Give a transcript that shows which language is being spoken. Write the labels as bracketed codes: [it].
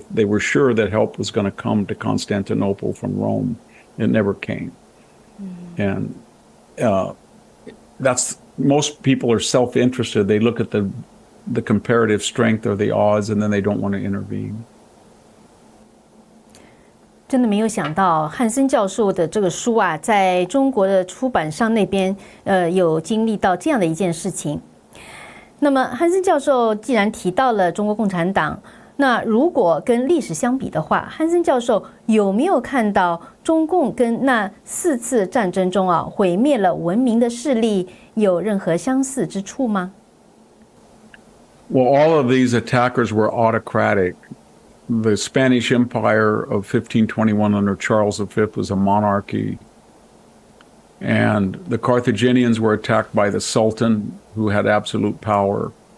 [en] They were sure that help was going to come to Constantinople from Rome. It never came. And most people are self-interested. They look at the comparative strength or the odds, and then they don't want to intervene. [zh] 真的没有想到，汉森教授的这个书啊，在中国的出版商那边，有经历到这样的一件事情。那么，汉森教授既然提到了中国共产党，那如果跟历史相比的话，汉森教授有没有看到中共跟那4次战争中啊毁灭了文明的势力有任何相似之处吗？ [en] Well, all of these attackers were autocratic. The Spanish Empire of 1521 under Charles V was a monarchy. And the Carthaginians were attacked by the Sultan, who had absolute power.